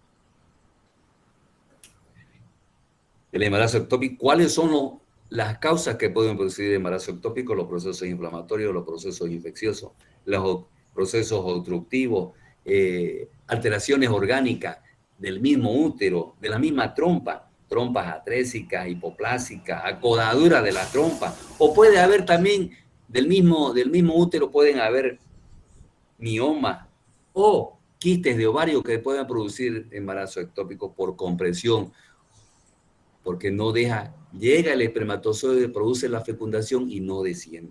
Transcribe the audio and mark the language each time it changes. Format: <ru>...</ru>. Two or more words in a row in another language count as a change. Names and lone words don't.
<es>El embarazo ectópico, ¿cuáles son las causas que pueden producir el embarazo ectópico? Los procesos inflamatorios, los procesos infecciosos, los procesos obstructivos, alteraciones orgánicas del mismo útero, de la misma trompa. trompas atrésicas, hipoplásicas, acodadura de la trompa, o puede haber también del mismo útero pueden haber miomas o quistes de ovario que puedan producir embarazo ectópico por compresión, porque no deja, llega el espermatozoide, produce la fecundación y no desciende.</es>